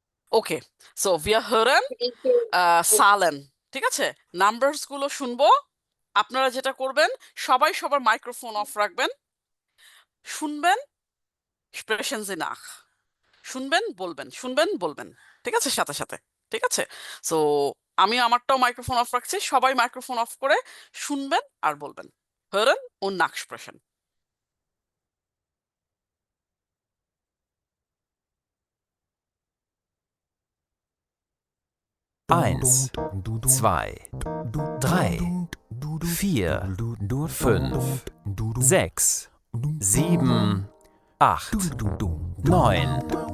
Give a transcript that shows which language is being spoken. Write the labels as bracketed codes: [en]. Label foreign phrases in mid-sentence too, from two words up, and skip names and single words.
[de] ওকে, সো wir hören Zahlen, [bn] ঠিক আছে? নাম্বারস গুলো শুনবো। আপনারা যেটা করবেন, সবাই সবার মাইক্রোফোন অফ রাখবেন, শুনবেন, [de] sprechen Sie nach, [bn] শুনবেন বলবেন, শুনবেন বলবেন, ঠিক আছে? সাথে সাথে, ঠিক আছে? সো আমি আমারটাও মাইক্রোফোন অফ রাখছি, সবাই মাইক্রোফোন অফ করে শুনবেন আর বলবেন। [de] hören und nachsprechen. Eins, zwei, drei, vier, fünf, sechs, sieben, acht, neun,